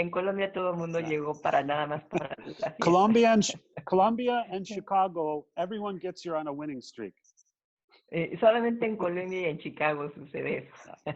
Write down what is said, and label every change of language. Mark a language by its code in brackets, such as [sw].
[es] En Colombia todo el mundo llegó para nada más para la fiesta. [en] Colombia and Chicago, everyone gets here on a winning streak. [es] Solamente en Colombia y en Chicago sucede eso.